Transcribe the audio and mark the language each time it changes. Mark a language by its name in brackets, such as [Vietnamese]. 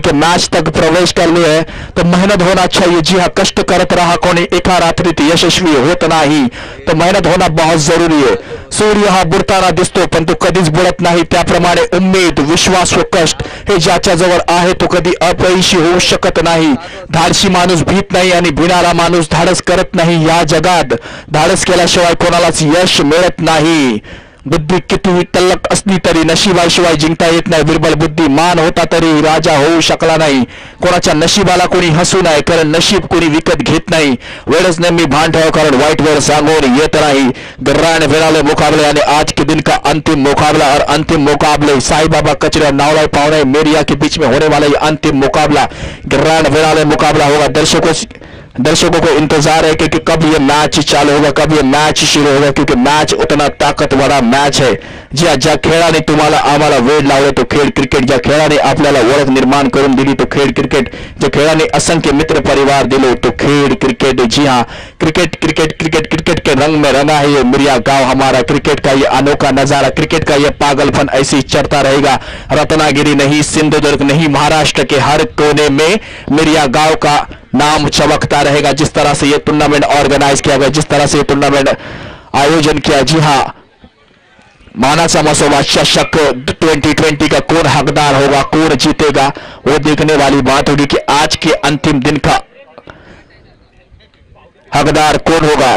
[Hindi] के मैच तक प्रवेश कर लिए है तो मेहनत होना चाहिए। जी हाँ, [Marathi] कष्ट करत रहा कोणी एका रात्रीत यशस्वी होत नाही, तो [Hindi] मेहनत होना बहुत जरुरी [Marathi] आहे। सूर्य हा बुडताना दिसतो पण तो कधीच बुडत नाही, त्याप्रमाणे उम्मीद, विश्वास व कष्ट हे ज्याच्याजवळ आहे तो कधी अपयशी होऊ शकत नाही। धाडसी माणूस भीत नाही आणि भिणारा माणूस धाडस करत नाही। या जगात धाडस केल्याशिवाय कोणालाच यश मिळत नाही। बुद्धी कितीही तल्लख असली तरी नशिबाशिवाय जिंकता येत नाही। बिरबल बुद्धिमान होता तरी राजा होऊ शकला नाही। कोणाच्या नशिबाला कोणी हसू नये, कारण नशीब कोणी विकत घेत नाही। वेळच नेहमी भान ठेवा, कारण वाईट वेळ सांगून येत नाही। [Hindi] गर्राने फिराले मुकाबले आणि आज के दिन का अंतिम मुकाबला, और अंतिम मुकाबले साई बाबा कचरे और नावलाई पावनाई मिरिया के बीच में होने वाला ये अंतिम मुकाबला गर्राने फिराले मुकाबला होगा। दर्शकों को इंतजार है कि कब ये मैच चालू होगा, कब ये मैच शुरू होगा, क्योंकि मैच उतना ताकत वाला मैच है। [Marathi] ज्या खेळाने तुम्हाला आम्हाला वेळ लावले तो खेळ क्रिकेट, ज्या खेळाने आपल्याला ओळख निर्माण करून दिली तो खेळ क्रिकेट, ज्या खेळाने असंख्य मित्र परिवार दिले तो खेळ क्रिकेट। [Hindi] जी हाँ, क्रिकेट क्रिकेट क्रिकेट क्रिकेट के रंग में रंगा है ये मिरिया गांव हमारा। क्रिकेट का ये अनोखा नजारा, क्रिकेट का ये पागलपन ऐसे ही चढ़ता रहेगा। रत्नागिरी नहीं, सिंधुदुर्ग नहीं, महाराष्ट्र के हर कोने में मिरिया गांव का नाम चमकता रहेगा। जिस तरह से ये टूर्नामेंट ऑर्गेनाइज किया गया, जिस तरह से ये टूर्नामेंट आयोजन किया, जी हाँ, मानाचा मसोबा चषक 2020 का कौन हकदार होगा, कौन जीतेगा, वो देखने वाली बात होगी कि आज के अंतिम दिन का हकदार कौन होगा।